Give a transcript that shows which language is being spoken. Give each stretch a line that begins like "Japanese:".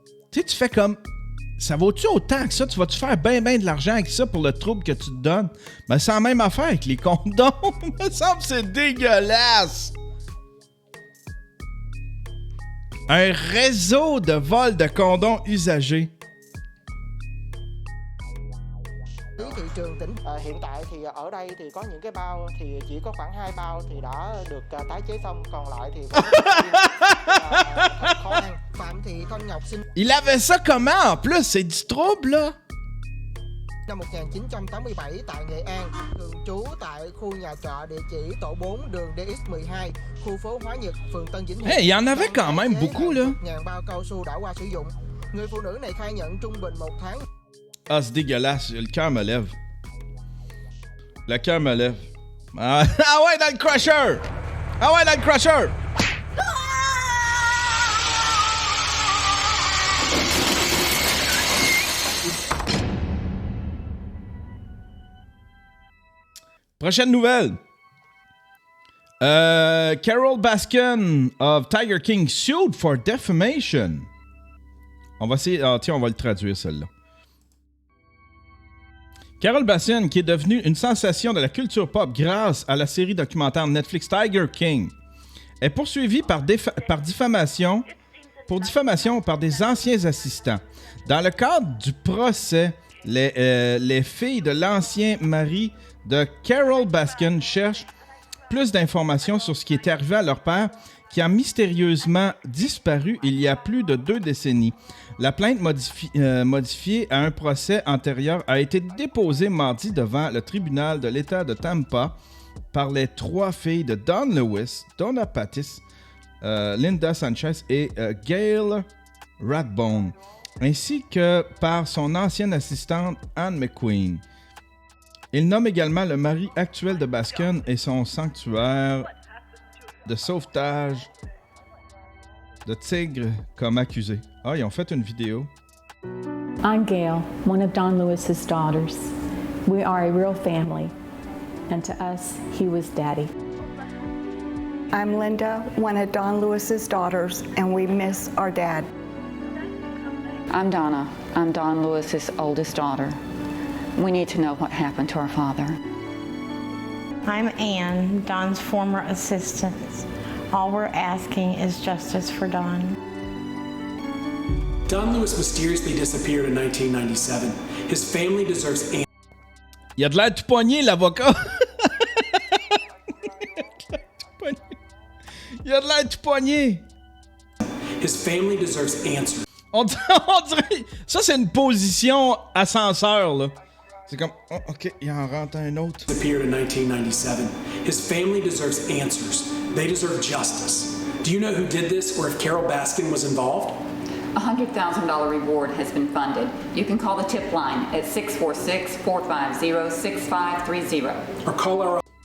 French: Tu sais, tu fais comme... Ça vaut-tu autant que ça? Tu vas-tu faire ben de l'argent avec ça pour le trouble que tu te donnes? Ben, c'est la même affaire avec les condoms. Il me semble que c'est dégueulasse. Un réseau de vol de condoms usagés.
Vietnamese: Thị trường tỉnh hiện tại thì ở đây thì có những cái bao thì chỉ có khoảng 2 bao thì đã được tái chế xong, còn lại thì khó khăn. Phạm Thị Thanh Ngọc sinh...
French: Il avait ça comment en plus? C'est du trouble là.
Vietnamese: Năm 1987 tại Nghệ An, thường trú tại khu nhà trọ địa chỉ tổ 4 đường DX12, khu phố Hóa Nhật, phường Tân Vĩnh Hiệp.
French: Hey, il y en avait quand même beaucoup là.
Vietnamese: 1.000 bao cao su đã qua sử dụng. Người phụ nữ này khai nhận trung bình 1 tháng.
French: Ah, c'est dégueulasse. Le cœur me lève. Le cœur me lève. Ah ouais, dans le crusher! Ah ouais, dans le crusher! Prochaine nouvelle.
English: Carole Baskin of Tiger King sued for defamation.
French: On va essayer... Ah, tiens, on va le traduire, celle-là. Carole Baskin, qui est devenue une sensation de la culture pop grâce à la série documentaire Netflix Tiger King, est poursuivie par diffamation par des anciens assistants. Dans le cadre du procès, les filles de l'ancien mari de Carole Baskin cherchent plus d'informations sur ce qui est arrivé à leur père, qui a mystérieusement disparu il y a plus de 2 décennies. La plainte modifiée à un procès antérieur a été déposée mardi devant le tribunal de l'État de Tampa par les 3 filles de Don Lewis, Donna Pattis, Linda Sanchez et Gail Rathbone, ainsi que par son ancienne assistante Anne McQueen. Il nomme également le mari actuel de Baskin et son sanctuaire de sauvetage de tigres comme accusé. Ah, ils ont fait une vidéo.
English: I'm Gail, one of Don Lewis's daughters. We are a real family, and to us, he was daddy. I'm Linda, one of Don Lewis's daughters, and we miss our dad. I'm Donna. I'm Don Lewis's oldest daughter. We need to know what happened to our father. I'm Ann, Don's former assistant. All we're asking is justice for Don. Don Lewis mysteriously disappeared in 1997. His family deserves answers.
French: Il a de l'air tout poigné, l'avocat. Il a de l'air tout poigné.
English: His family deserves answers.
French: On dirait... Ça, c'est une position ascenseur, là. C'est comme... Oh, OK, il en rentre un autre.
English: Disappeared in 1997. His family deserves answers. They deserve justice. Do you know who did this or if Carole Baskin was involved? A $100,000 reward has been funded. You can call the tip line at 646-450-6530. Or call our...